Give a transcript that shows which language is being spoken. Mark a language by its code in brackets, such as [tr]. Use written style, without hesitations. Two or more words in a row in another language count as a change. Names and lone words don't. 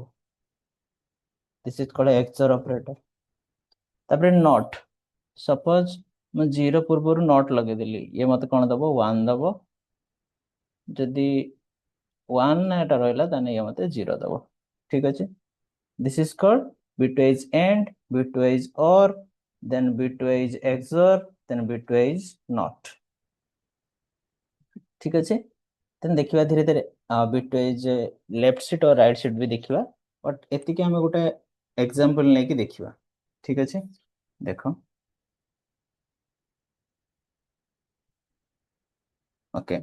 [en] this is called XOR operator. [or] ତାପରେ ନଟ୍, ସପୋଜ ମୁଁ ଜିରୋ ପୂର୍ବରୁ ନଟ୍ ଲଗେଇଦେଲି, ଇଏ ମତେ କଣ ଦବ, ୱାନ୍ ଦବ। ଯଦି ୱାନ୍ ନା ଏଟା ରହିଲା ତାହେଲେ ଇଏ ମତେ ଜିରୋ ଦବ। ଠିକ ଅଛି, [en] this is called bitwise AND, bitwise OR, then bitwise XOR, then bitwise NOT। [or] ଠିକ ଅଛି, then ଦେଖିବା ଧୀରେ ଧୀରେ [en] bitwise left shift [or] ଆଉ [en] right shift [or] ବି ଦେଖିବା, ବଟ୍ ଏତିକି ଆମେ ଗୋଟେ ଏକ୍ସାମ୍ପଲ ନେଇକି ଦେଖିବା। ଠିକ ଅଛି, ଦେଖ ଓକେ।